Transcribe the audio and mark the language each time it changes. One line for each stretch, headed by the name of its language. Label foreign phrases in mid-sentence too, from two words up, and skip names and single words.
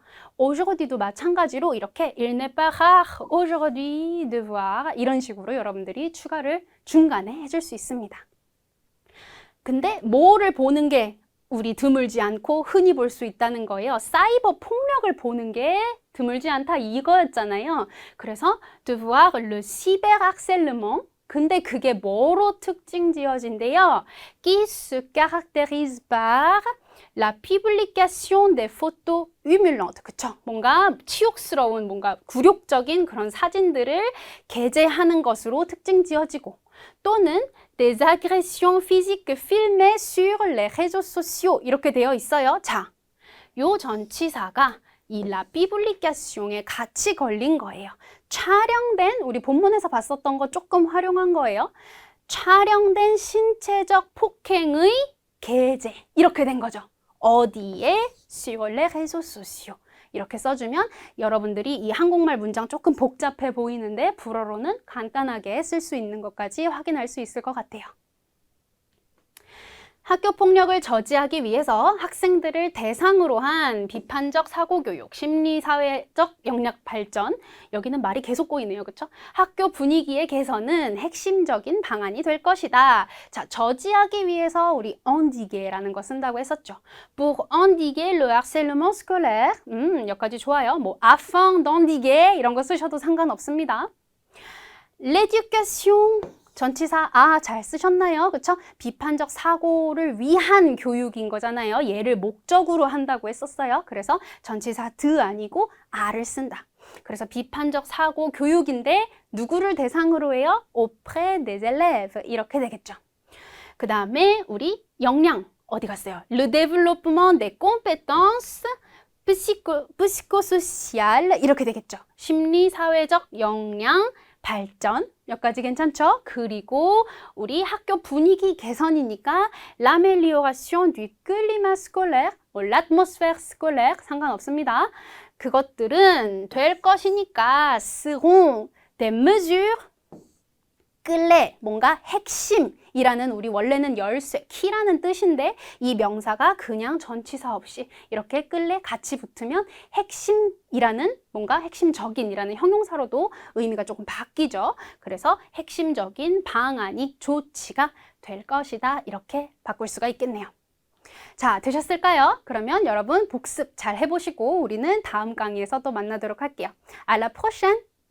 Korean: aujourd이도 마찬가지로 이렇게
French: il n'est pas rare aujourd'hui de voir
Korean: 이런 식으로 여러분들이 추가를 중간에 해줄 수 있습니다. 근데 뭐를 보는 게 우리 드물지 않고 흔히 볼 수 있다는 거예요. 사이버 폭력을 보는 게 드물지 않다 이거였잖아요. 그래서
French: de voir le cyberharcèlement
Korean: 근데 그게 뭐로 특징 지어진대요?
French: Qui se caractérise par la publication des photos humiliantes.
Korean: 그쵸? 뭔가 치욕스러운, 뭔가 굴욕적인 그런 사진들을 게재하는 것으로 특징 지어지고 또는
French: des agressions physiques filmées sur les réseaux sociaux
Korean: 이렇게 되어 있어요. 자, 요 전치사가 이
French: la publication
Korean: 에 같이 걸린 거예요. 촬영된, 우리 본문에서 봤었던 거 조금 활용한 거예요. 촬영된 신체적 폭행의 게재 이렇게 된 거죠. 어디에?
French: sur les réseaux sociaux
Korean: 이렇게 써주면 여러분들이 이 한국말 문장 조금 복잡해 보이는데 불어로는 간단하게 쓸 수 있는 것까지 확인할 수 있을 것 같아요. 학교 폭력을 저지하기 위해서 학생들을 대상으로 한 비판적 사고교육, 심리사회적 역량 발전, 여기는 말이 계속 꼬이네요. 그렇죠? 학교 분위기의 개선은 핵심적인 방안이 될 것이다. 자, 저지하기 위해서 우리 endiguer라는 거 쓴다고 했었죠.
French: Pour endiguer le harcèlement scolaire,
Korean: 여기까지 좋아요. 뭐
French: afin d'endiguer
Korean: 이런 거 쓰셔도 상관없습니다. L'éducation 전치사 잘 쓰셨나요? 그쵸? 비판적 사고를 위한 교육인 거잖아요. 얘를 목적으로 한다고 했었어요. 그래서 전치사 드 아니고 아를 쓴다. 그래서 비판적 사고 교육인데 누구를 대상으로 해요?
French: auprès des élèves
Korean: 이렇게 되겠죠.
French: 그 다음에 우리 역량 어디 갔어요? Le développement des compétences psychosociales
Korean: 이렇게 되겠죠. 심리사회적 역량 발전, 여기까지 괜찮죠? 그리고 우리 학교 분위기 개선이니까
French: l'amélioration du climat scolaire, l'atmosphère scolaire
Korean: 상관없습니다. 그것들은 될 것이니까
French: seront des mesures clés,
Korean: 뭔가 핵심이라는 우리 원래는 열쇠, 키라는 뜻인데 이 명사가 그냥 전치사 없이 이렇게 clés 같이 붙으면 핵심이라는 뭔가 핵심적인이라는 형용사로도 의미가 조금 바뀌죠. 그래서 핵심적인 방안이 조치가 될 것이다 이렇게 바꿀 수가 있겠네요. 자, 되셨을까요? 그러면 여러분 복습 잘 해보시고 우리는 다음 강의에서 또 만나도록 할게요.
French: À la prochaine!